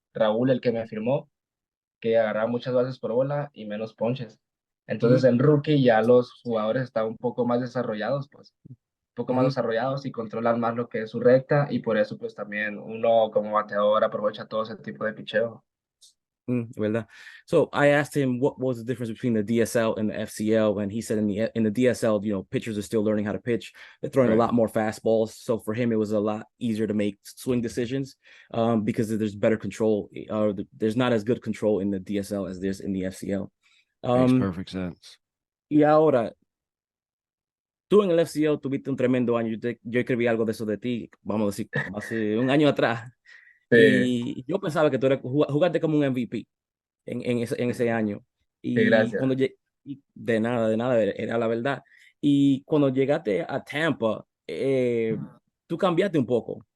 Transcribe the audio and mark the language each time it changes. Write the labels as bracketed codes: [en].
[es] Raúl, el que me firmó, que agarraba muchas bases por bola y menos ponches. Entonces, ujú, en Rookie ya los jugadores estaban un poco más desarrollados, pues poco más ujú. desarrollados y controlan más lo que es su recta y por eso pues también uno como bateador aprovecha todo ese tipo de picheo. ¿Verdad? [en] So I asked him what was the difference between the DSL and the FCL, and he said in the DSL, pitchers are still learning how to pitch. They're throwing a Right. lot more fastballs, so for him it was a lot easier to make swing decisions, because there's better control, or there's not as good control in the DSL as there's in the FCL. Makes Um, perfect sense. [es] y ahora, tú en el FCL tuviste un tremendo año. Yo escribí algo de eso de ti, vamos a decir, hace un año atrás, Sí, y yo pensaba que tú jugaste como un MVP en ese año. sí, Y gracias. cuando de nada, era la verdad. Y cuando llegaste a Tampa, tú cambiaste un poco.